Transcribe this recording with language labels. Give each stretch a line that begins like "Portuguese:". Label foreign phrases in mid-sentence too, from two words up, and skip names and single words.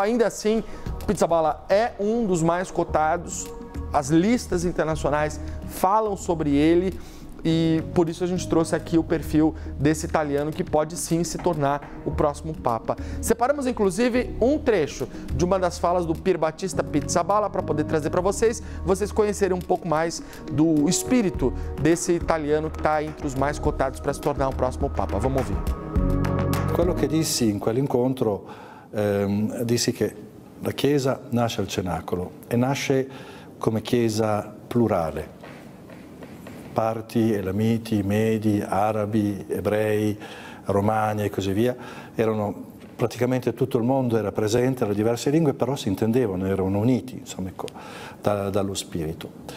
Portuguese: Ainda assim, Pizzaballa é um dos mais cotados, as listas internacionais falam sobre ele, e por isso a gente trouxe aqui o perfil desse italiano que pode sim se tornar o próximo Papa. Separamos inclusive um trecho de uma das falas do Pier Battista Pizzaballa para poder trazer para vocês conhecerem um pouco mais do espírito desse italiano que está entre os mais cotados para se tornar o próximo Papa. Vamos ouvir.
Italian: Quello che dissi in quell'incontro, dissi che la Chiesa nasce al cenacolo e nasce come Chiesa plurale. Parti, elamiti, medi, arabi, ebrei, romani e così via, praticamente tutto il mondo era presente, le diverse lingue, però si intendevano, erano uniti, insomma, dallo spirito.